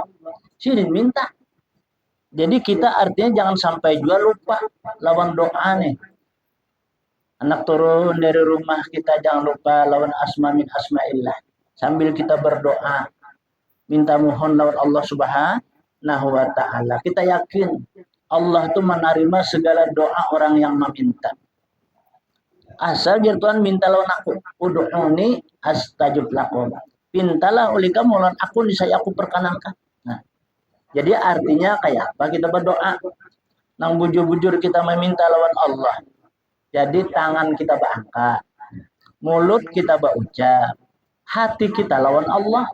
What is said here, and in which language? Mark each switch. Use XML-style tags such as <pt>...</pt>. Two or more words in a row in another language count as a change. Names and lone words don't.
<bjn>Sidin minta. Jadi kita artinya jangan sampai juga lupa lawan doa nih. Anak turun dari rumah kita jangan lupa lawan</bjn> <ar>asma min asma'illah.</ar> <bjn>Sambil kita berdoa. Minta mohon lawan Allah</bjn> <ar>Subhanahu wa ta'ala.</ar> <bjn>Kita yakin Allah itu menerima segala doa orang yang meminta. Asal dia Tuhan minta lawan aku.</bjn> <ar>Udu'uni astajib lakum.</ar> <bjn>Pintalah oleh kamu lawan aku, niscaya aku perkenankan. Nah, jadi artinya kayak apa kita berdoa? Nang bujur-bujur kita meminta lawan Allah. Jadi tangan kita berangkat, mulut kita berucap, hati kita lawan Allah.</bjn>